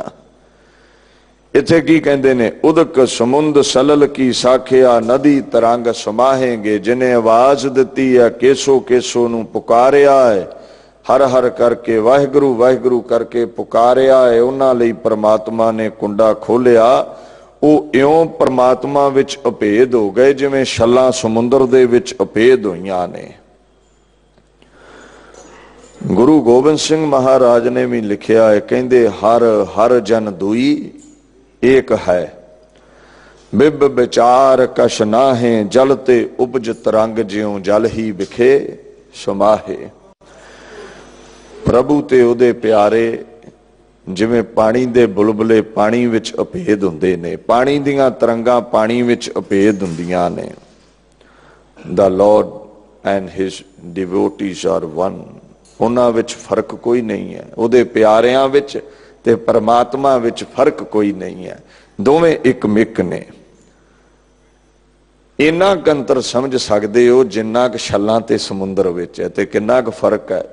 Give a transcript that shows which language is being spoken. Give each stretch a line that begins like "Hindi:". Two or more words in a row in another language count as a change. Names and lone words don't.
Punjabi: ਇੱਥੇ ਕੀ ਕਹਿੰਦੇ ਨੇ, ਉਦਕ ਸਮੁੰਦ ਸਲਲ ਕੀ ਸਾਖੀਆ, ਨਦੀ ਤਰੰਗ ਸਮਾਹੇਂਗੇ। ਜਿਨ੍ਹਾਂ ਆਵਾਜ਼ ਦਿੱਤੀ ਹੈ, ਕੇਸੋ ਕੇਸੋ ਨੂੰ ਪੁਕਾਰਿਆ ਹੈ, ਹਰ ਹਰ ਕਰਕੇ ਵਾਹਿਗੁਰੂ ਵਾਹਿਗੁਰੂ ਕਰਕੇ ਪੁਕਾਰਿਆ ਹੈ, ਉਨ੍ਹਾਂ ਲਈ ਪਰਮਾਤਮਾ ਨੇ ਕੁੰਡਾ ਖੋਲ੍ਹਿਆ। ਉਹ ਇਉਂ ਪਰਮਾਤਮਾ ਵਿੱਚ ਅਭੇਦ ਹੋ ਗਏ ਜਿਵੇਂ ਛੱਲਾਂ ਸਮੁੰਦਰ ਦੇ ਵਿੱਚ ਅਭੇਦ ਹੋਈਆਂ ਨੇ। ਗੁਰੂ ਗੋਬਿੰਦ ਸਿੰਘ ਮਹਾਰਾਜ ਨੇ ਭੀ ਲਿਖਿਆ ਹੈ, ਕਹਿੰਦੇ ਹਰਿ ਹਰਿ ਜਨ ਦੁਇ ਏਕ ਹੈ, ਬਿਬ ਬਿਚਾਰ ਕਛੁ ਨਾਹਿ, ਜਲ ਤੇ ਉਪਜ ਤਰੰਗ ਜਿਉਂ ਜਲ ਹੀ ਬਿਖੈ ਸਮਾਹਿ। ਪ੍ਰਭੂ ਤੇ ਉਹਦੇ ਪਿਆਰੇ ਜਿਵੇਂ ਪਾਣੀ ਦੇ ਬੁਲਬੁਲੇ ਪਾਣੀ ਵਿੱਚ ਅਭੇਦ ਹੁੰਦੇ ਨੇ, ਪਾਣੀ ਦੀਆਂ ਤਰੰਗਾਂ ਪਾਣੀ ਵਿੱਚ ਅਭੇਦ ਹੁੰਦੀਆਂ ਨੇ।
English: The Lord and his devotees are one.
Punjabi: ਉਨ੍ਹਾਂ ਵਿੱਚ ਫ਼ਰਕ ਕੋਈ ਨਹੀਂ ਹੈ, ਉਹਦੇ ਪਿਆਰਿਆਂ ਵਿੱਚ ਤੇ ਪਰਮਾਤਮਾ ਵਿੱਚ ਫ਼ਰਕ ਕੋਈ ਨਹੀਂ ਹੈ, ਦੋਵੇਂ ਇੱਕ ਮਿੱਕ ਨੇ। ਇੰਨਾ ਕ ਅੰਤਰ ਸਮਝ ਸਕਦੇ ਹੋ ਜਿੰਨਾ ਕ ਛੱਲਾਂ ਤੇ ਸਮੁੰਦਰ ਵਿੱਚ ਹੈ, ਤੇ ਕਿੰਨਾ ਕ ਫ਼ਰਕ ਹੈ।